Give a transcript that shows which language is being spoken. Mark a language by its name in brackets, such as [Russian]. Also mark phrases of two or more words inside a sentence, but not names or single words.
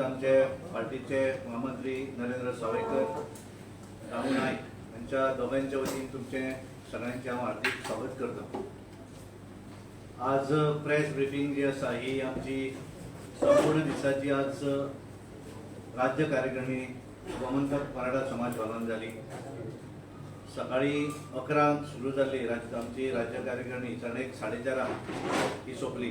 [Konkani] आमचे पार्टीचे महामंत्री नरेंद्र सावयकर, राहू नाईक यांच्या दोघांच्या वतीन तुमचे सगळ्यांचे हांव हार्दिक स्वागत करतो. आज [English] press briefing [Konkani] जी आसा ही आमची संपूर्ण दिसाची आज राज्य कार्यकारिणी गोमंतक मराठा समाज भवनात जाली. सकाळी 11 सुरू जाल्ली आमची राज्य कार्यकारिणी 4:30 ही सोंपली.